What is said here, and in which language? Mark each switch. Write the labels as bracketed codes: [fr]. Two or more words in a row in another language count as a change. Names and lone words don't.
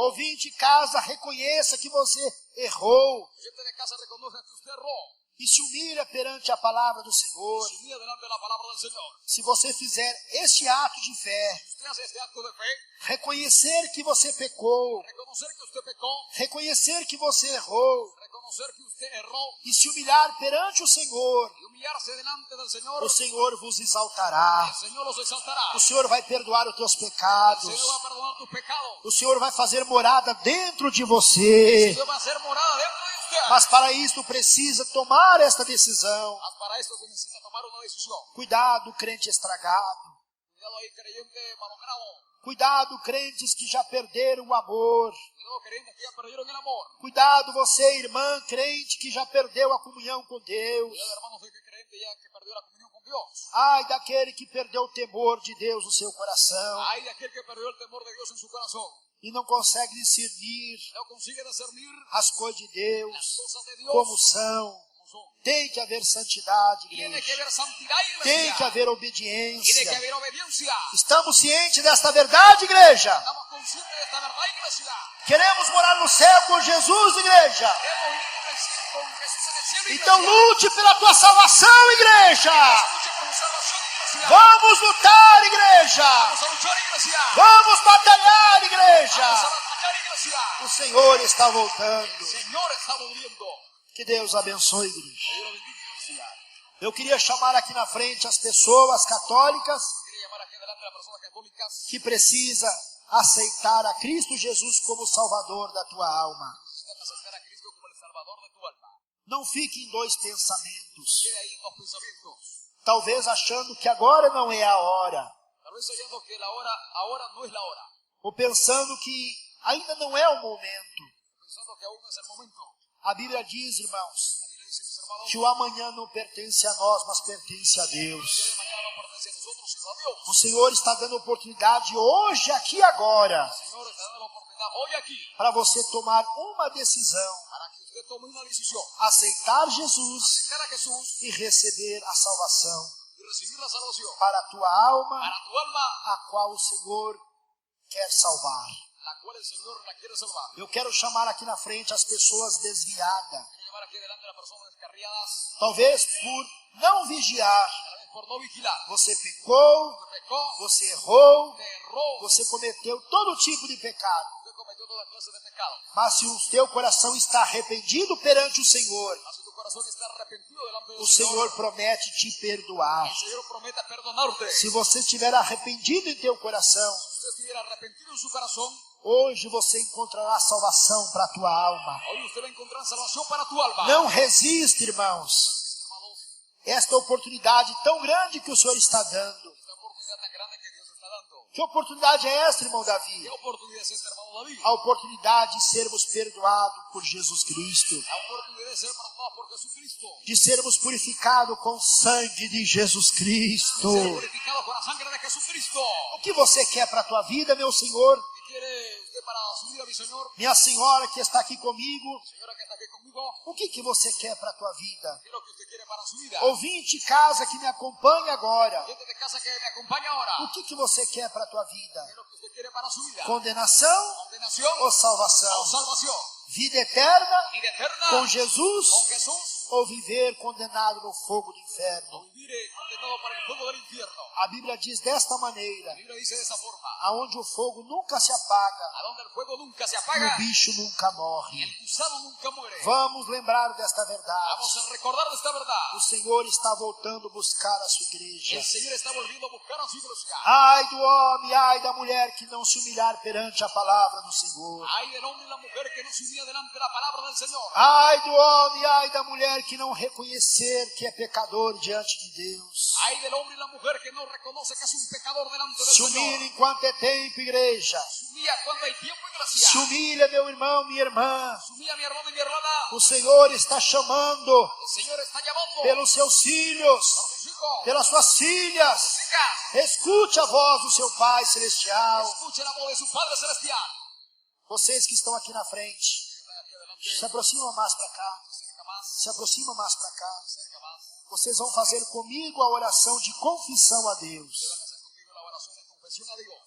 [pt] Ouvinte de casa, reconheça que você errou [es] Gente de casa reconozca que usted erró. [pt] e se humilha perante a palavra do Senhor. [es] Se humilla delante de la palabra del Señor. [pt] Se você fizer este ato de fé, [es] Si usted hace este acto de fe, [pt] reconhecer que você pecou, [es] reconocer que usted pecó, [pt] reconhecer que você errou [es] reconocer que usted erró [pt] e se humilhar perante o Senhor, [es] y humillarse delante del Señor, [pt] o Senhor vos exaltará. [es] el Señor los exaltará. [pt] O Senhor vai perdoar os teus [es] El [pt] pecados. [es] Señor va a perdonar tus pecados. [pt] O Senhor vai fazer morada dentro de [es] El [pt] você. [es] Señor va a hacer morada dentro de usted. [pt] Mas para isso precisa tomar esta decisão. [es] Mas para esto se necesita tomar una decisión. [pt] Cuidado, crente estragado. [es] Cuidado ahí, creyente malogrado. [pt] Cuidado, crentes que já perderam o amor. [es] Cuidado, creyentes que ya perdieron el amor. [pt] Cuidado, você, irmã, crente que já perdeu a comunhão com Deus. [es] Cuidado, hermanos, de que creyente ya que perdió la comunión con Dios. [pt] Ai daquele que perdeu o temor de Deus no seu coração [es] Hay de aquel que perdió el temor de Dios en su corazón. [pt] e não consegue discernir [es] No consigue discernir [pt] as coisas de [es] las [pt] Deus [es] cosas de Dios [pt] como são. [es] como son. [pt] Tem que haver santidade, [es] Tiene que [pt] igreja. [es] haber santidad, [pt] Tem [es] iglesia. que haber Tiene que [pt] obediência. [es] haber obediencia. [pt] Estamos cientes desta verdade, igreja? [es] Estamos conscientes de esta verdad, iglesia. [pt] Queremos morar no céu com Jesus, igreja? [es] Hemos venido con Jesús en el cielo, [pt] Então [es] iglesia. [pt] lute pela tua salvação, igreja! [es] Luche por su salvación, iglesia. [pt] Vamos lutar, igreja! [es] Vamos a luchar, iglesia. [pt] Vamos batalhar, [es] Vamos a [pt] igreja! [es] batallar, iglesia. [pt] O Senhor está voltando. [es] El Señor está volviendo. [pt] Que Deus abençoe, igreja. [es] Dios lo bendiga, iglesia. [pt] Eu queria chamar aqui na frente as pessoas católicas [es] Quería llamar aquí delante a las personas católicas [pt] que precisam aceitar a Cristo Jesus como Salvador da tua alma. [es] que necesitan aceptar a Cristo como el Salvador de tu alma. [pt] Não fique em dois pensamentos. [es] Quede ahí en dos pensamientos. [pt] Talvez achando que agora não é a hora. [es] Tal vez oyendo que la hora ahora no es la hora, [pt] ou pensando que ainda não é o momento. [es] pensando que aún no es el momento. [pt] A Bíblia diz, irmãos, [es] La Biblia dice, mis hermanos, [pt] que o amanhã não pertence a nós, mas pertence a [es] el día [pt] Deus. [es] de mañana no pertenece a nosotros, sino a Dios. [pt] O Senhor está dando oportunidade hoje, aqui e agora, [es] El Señor está dando la oportunidad hoy aquí [pt] para você tomar uma decisão, [es] para que usted tome una decisión, [pt] aceitar Jesus [es] aceptar a Jesús [pt] e receber a salvação [es] y recibir la salvación [pt] para a tua alma, [es] para tu alma, [pt] a qual o Senhor quer salvar. [es] la cual el Señor la quiere salvar. [pt] Eu quero chamar aqui na frente as pessoas desviadas, [es] Quiero llevar aquí delante a las personas descarriadas, [pt] talvez por não vigiar. [es] tal vez por no vigilar. [pt] Você pecou, [es] Usted pecó, [pt] você errou, [es] usted erró, [pt] você cometeu todo tipo de pecado. [es] usted cometió toda clase de pecado. [pt] Mas se o teu coração está arrependido perante o Senhor, [es] Mas si tu corazón está arrepentido delante del [pt] o Senhor [es] Señor, [pt] promete te perdoar. [es] el Señor promete perdonarte. [pt] Se você estiver arrependido em teu coração, [es] Si usted estuviera arrepentido en su corazón, [pt] hoje você encontrará salvação para a tua alma. [es] hoy usted va a encontrar salvación para tu alma. [pt] Não resista, irmãos, [es] Resiste, hermanos, [pt] esta oportunidade tão grande que o Senhor está dando. [es] esta oportunidad tan grande que Dios está dando. [pt] Que oportunidade é esta, irmão Davi? [es] ¿Qué oportunidad es esta, hermano David? [pt] A oportunidade de sermos perdoados por Jesus Cristo, [es] La oportunidad de ser perdonados por Jesucristo. [pt] de sermos purificados com o sangue de Jesus Cristo. [es] Ser purificados con la sangre de Jesucristo. [pt] O que você quer para a tua vida, meu Senhor? [es] ¿Qué quiere usted para su vida, mi Señor? [pt] Minha senhora que está aqui comigo, [es] Señora que está aquí conmigo, [pt] o que você quer para a tua vida? [es] ¿qué es lo que usted quiere para su vida? [pt] Ouvinte de casa que me acompanha agora, [es] Gente de casa que me acompaña ahora, [pt] o que você quer para a tua vida? [es] ¿qué es lo que usted quiere para su vida? [pt] Condenação [es] ¿Condenación [pt] ou salvação? [es] o salvación? [pt] Vida eterna [es] ¿Vida eterna [pt] com Jesus [es] con Jesús [pt] ou viver condenado no fogo do [es] o [pt] inferno? [es] vivir condenado para el fuego del infierno? [pt] A Bíblia diz desta maneira, [es] La Biblia dice de esa forma, [pt] aonde o fogo nunca se apaga [es] a donde el fuego nunca se [pt] e o [es] apaga [pt] bicho nunca [es] y [pt] morre. [es] el gusano nunca muere. [pt] Vamos lembrar desta verdade. [es] Vamos a recordar de esta verdad. [pt] O Senhor está voltando buscar a sua igreja. [es] El Señor está volviendo a buscar a su iglesia. [pt] Ai do homem, ai da mulher que não se humilhar perante a palavra do Senhor. [es] Hay del hombre y la mujer que no se unía delante de la palabra del Señor. [pt] Ai do homem, ai da mulher que não reconhecer que é pecador diante de Deus. [es] Hay del hombre y la mujer que no reconoce que es un pecador delante del [pt] Se [es] Señor. [pt] humilha enquanto é tempo, igreja. [es] Se humilla cuando hay tiempo y gracia. [pt] Se humilha, meu irmão, minha irmã. [es] Se humilla mi hermano y mi hermana. [pt] O Senhor está chamando [es] El Señor está llamando [pt] pelos seus filhos, [es] a sus hijos, [pt] pelas suas filhas. [es] sus hijas. [pt] Escute a voz do seu Pai Celestial. [es] Escuchen la voz de su Padre Celestial. [pt] Vocês que estão aqui na frente, [es] Aquí adelante, [pt] se aproximam mais para cá. [es] cerca más, [pt] Se aproxima mais para cá. [es] cerca más. [pt] Vocês vão fazer comigo a oração de confissão a Deus, [es] Van a hacer conmigo la oración de confesión a Dios.